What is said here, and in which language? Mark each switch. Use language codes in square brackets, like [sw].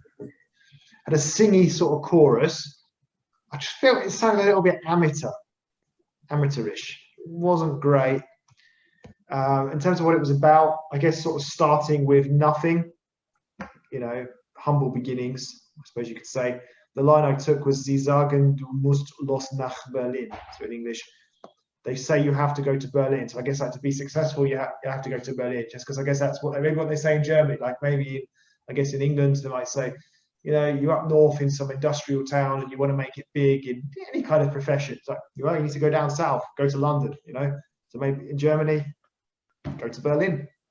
[en] Had a singy sort of chorus. I just felt it sounded a little bit amateurish. It wasn't great. In terms of what it was about, I guess sort of starting with nothing, you know, humble beginnings, I suppose you could say. The line I took was, [de] Sie sagen, du musst los nach Berlin. [en] So in English, they say you have to go to Berlin. So I guess like to be successful, you have to go to Berlin, just because I guess that's maybe what they say in Germany. Like maybe, I guess in England, they might say, you know, you're up north in some industrial town and you want to make it big in any kind of profession. It's like, well, you need to go down south, go to London, you know. So maybe in Germany, go to Berlin.